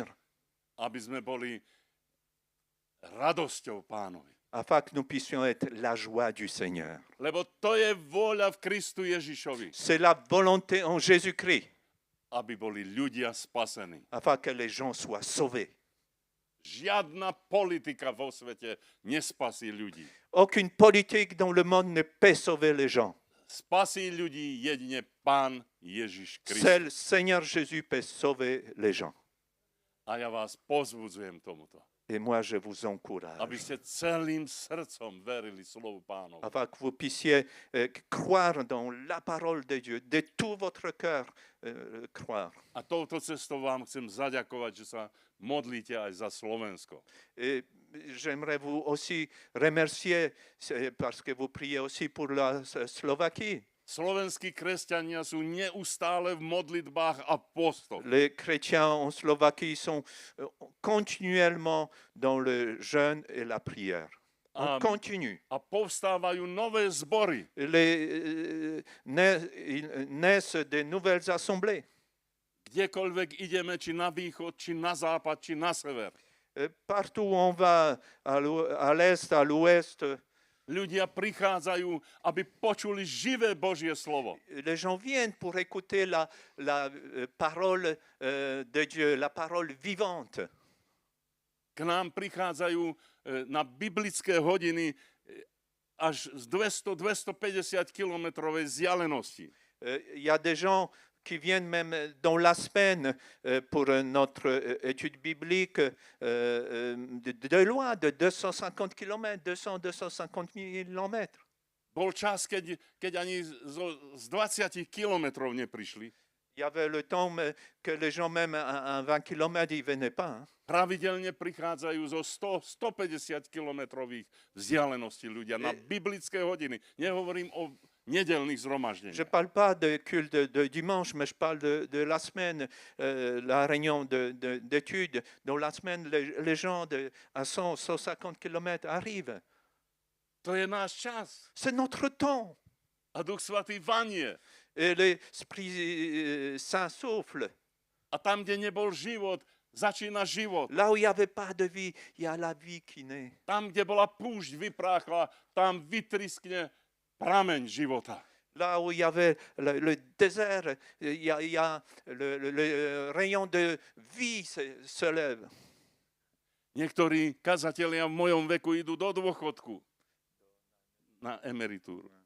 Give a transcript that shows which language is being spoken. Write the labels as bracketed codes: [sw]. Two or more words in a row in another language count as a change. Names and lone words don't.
[sk] Aby sme boli radosťou Pánovi. [fr] Afin que nous puissions être la joie du Seigneur. [sk] Lebo to je vôľa v Kristu Ježišovi. [fr] C'est la volonté en Jésus-Christ. [sk] Aby boli ľudia spasení. [fr] Afin que les gens soient sauvés. [sk] Žiadna politika vo svete nespasí ľudí. [fr] Aucune politique dans le monde ne peut sauver les gens. [sk] Spasí ľudí jedine Pán Ježiš Kristus. [fr] Seul Seigneur Jésus peut sauver les gens. [sk] A ja vás pozbudzujem tomuto. [fr] Et moi, je vous encourage. [sk] Aby ste celým srdcom verili slovu Pánovi. [fr] Afin que vous puissiez croire dans la parole de Dieu, de tout votre cœur croire. [sk] A touto cestou vám chcem zaďakovať, že sa modlíte aj za Slovensko. [fr] Et j'aimerais vous aussi remercier parce que vous priez aussi pour la Slovaquie. [sk] Slovenskí kresťania sú neustále v modlitbách a postoch. [fr] Les chrétiens en Slovaquie sont continuellement dans le jeûne et la prière. On continue. [sk] A povstávajú nové zbory. [fr] Naissent de nouvelles assemblées. [sk] Kdekoľvek ideme, či na východ, či na západ, či na sever. [fr] Partout où on va, à l'est, à l'ouest, [sk] ľudia prichádzajú, aby počuli živé Božie slovo. [fr] les gens viennent pour écouter la parole de Dieu, la parole vivante. [sk] K nám prichádzajú na biblické hodiny až z 200-250 kilometrovej vzdialenosti. [fr] Il y a des gens qui viennent même dans la semaine pour notre étude biblique de loin, de 250 km, 200-250 km. [sk] Bol čas, keď ani z 20 kilometrov neprišli. [fr] Il y avait le temps que les gens même à 20 km, ils ne venaient pas. [sk] Pravidelne prichádzajú zo 100-150 kilometrových vzdialeností ľudia na biblické hodiny. Nehovorím o nedeľných zhromaždeniach. [fr] Je ne parle pas de culte de dimanche, mais je parle de la semaine, la réunion d'études. Dans la semaine, les gens à 100-150 km arrivent. [sk] To je náš čas. [fr] C'est notre temps. [sk] A Duch Svatý vanie. [fr] Et l'Esprit Saint souffle. [sk] A tam, kde nebol život, začína život. [fr] Là où il n'y avait pas de vie, il y a la vie qui naît. [sk] Tam, kde bola púšť vypráchla, tam vytriskne prameň života. [fr] Là où il y avait le désert, il y a le rayon de vie se lève. [sk] Niektorí kazatelia v mojom veku idú do dôchodku na emeritúru.